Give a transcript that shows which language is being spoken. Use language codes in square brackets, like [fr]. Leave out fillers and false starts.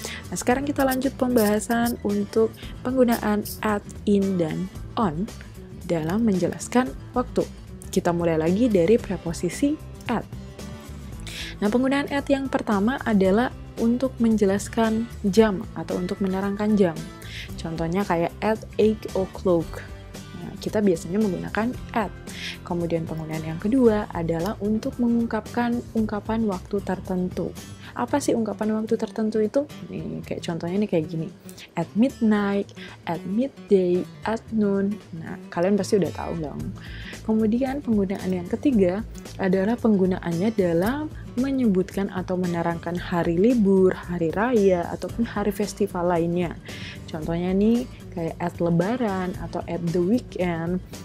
[id] Nah, sekarang kita lanjut pembahasan untuk penggunaan at, in, dan on dalam menjelaskan waktu. Kita mulai lagi dari preposisi at. Nah, penggunaan at yang pertama adalah untuk menjelaskan jam atau untuk menerangkan jam. Contohnya kayak [en] at 8 o'clock. [id] Nah, kita biasanya menggunakan at. Kemudian penggunaan yang kedua adalah untuk mengungkapkan ungkapan waktu tertentu. Apa sih ungkapan waktu tertentu itu? Nih, kayak contohnya nih kayak gini. [en] At midnight, at midday, at noon. [id] Nah, kalian pasti udah tahu dong. Kemudian penggunaan yang ketiga adalah penggunaannya dalam menyebutkan atau menerangkan hari libur, hari raya, ataupun hari festival lainnya. Contohnya nih kayak at lebaran atau [en] at the weekend.